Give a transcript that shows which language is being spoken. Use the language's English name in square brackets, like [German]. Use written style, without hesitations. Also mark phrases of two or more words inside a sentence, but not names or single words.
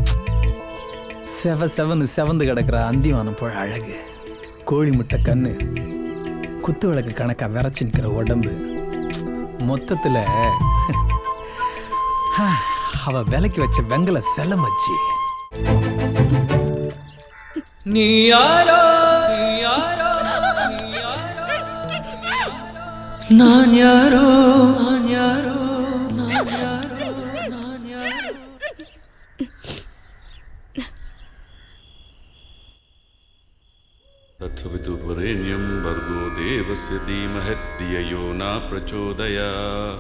[Tamil] செவந்து கிடக்கிற அந்திவானம் போல அழகு, கோழி முட்டை கண்ணு, குத்து விளக்கு கணக்கா விரைச்சி நிற்கிற உடம்பு, மொத்தத்துல அவ விலைக்கு வச்ச வெங்கல செலமச்சி. நீ யாரோ நான் யாரோ [Sanskrit] तत्सवितुर्वरेण्यं भर्गो देवस्य धीमहि धियो यो न प्रचोदयात्.